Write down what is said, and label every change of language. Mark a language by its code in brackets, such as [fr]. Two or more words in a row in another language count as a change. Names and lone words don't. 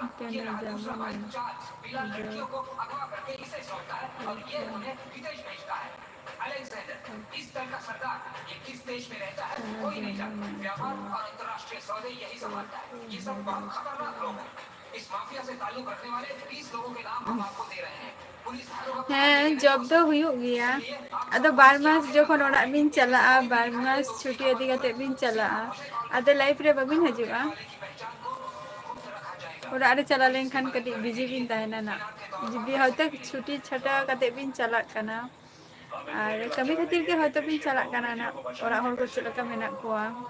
[hi] ये रहा दूसरा भाई चार्ल्स। बिला लड़कियों को अगवा करके इसे सौंपता है और ये उन्हें विदेश भेजता है। अलेक्जेंडर, इस दल का सरदार, ये किस देश में रहता है कोई नहीं जानता। व्यापार और अंतर्राष्ट्रीय सौदे यही संभालता है। ये सब बहुत खतरनाक लोग हैं। इस माफिया से ताल्लुक रखने वाले 20 लोगों के नाम हम आपको दे रहे हैं। पुलिस हर वक्त [sat] ᱦᱮᱸ ᱡᱚᱵ ᱫᱚ ᱦᱩᱭᱩᱜ ᱜᱮᱭᱟ ᱟᱫᱚ 2 ᱢᱟᱥ ᱡᱚᱠᱷᱚᱱ ᱚᱲᱟᱜ ᱵᱤᱱ ᱪᱟᱞᱟᱜᱼᱟ 2 ᱢᱟᱥ ᱪᱷᱩᱴᱤ ᱤᱫᱤ ᱠᱟᱛᱮ ᱵᱤᱱ ᱪᱟᱞᱟᱜᱼᱟ ᱟᱫᱚ ᱞᱟᱭᱤᱯ ᱨᱮ ᱵᱟᱵᱤᱱ ᱦᱤᱡᱩᱜᱼᱟ ᱚᱲᱟᱜ ᱨᱮ ᱪᱟᱞᱟᱣ ᱞᱮᱱᱠᱷᱟᱱ ᱠᱟᱹᱴᱤᱡ ᱵᱤᱡᱤ ᱵᱤᱱ ᱛᱟᱦᱮᱱᱟ ᱱᱟ ᱡᱩᱫᱤ ᱦᱚᱭᱛᱳ ᱪᱷᱩᱴᱤ ᱪᱷᱟᱴᱟ ᱠᱟᱛᱮ ᱵᱤᱱ ᱪᱟᱞᱟᱜ ᱠᱟᱱᱟ ᱟᱨ ᱠᱟᱹᱢᱤ ᱠᱷᱟᱹᱛᱤᱨ ᱜᱮ ᱦᱚᱭᱛᱳ ᱵᱤᱱ ᱪᱟᱞᱟᱜ ᱠᱟᱱᱟ ᱱᱟ ᱚᱲᱟᱜ ᱦᱚᱲ ᱠᱚ ᱪᱮᱫ ᱞᱮᱠᱟ ᱢᱮᱱᱟᱜ ᱠᱚᱣᱟ